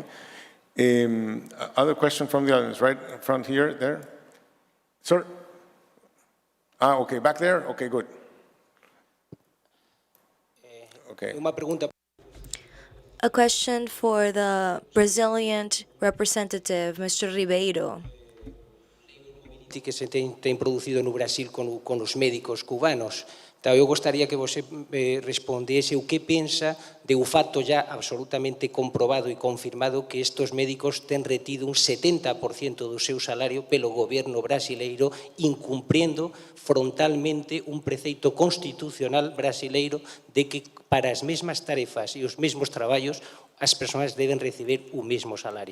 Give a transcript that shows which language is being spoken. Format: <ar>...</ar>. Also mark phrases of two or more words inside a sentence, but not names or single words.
<en>Other question from the audience, right in front here, there. Sir? Okay, back there? Okay, good. Okay. A question for the Brazilian representative, Mr. Ribeiro.</en> <pt>Que se tem producido no Brasil con os médicos cubanos. Então, eu gostaria que você respondesse o que pensa de o facto já absolutamente comprobado e confirmado que estes médicos têm retido un 70% do seu salario pelo goberno brasileiro, incumprindo frontalmente un preceito constitucional brasileiro de que para as mesmas tarefas e os mesmos traballos as persoas deben recibir o mesmo salario.</pt>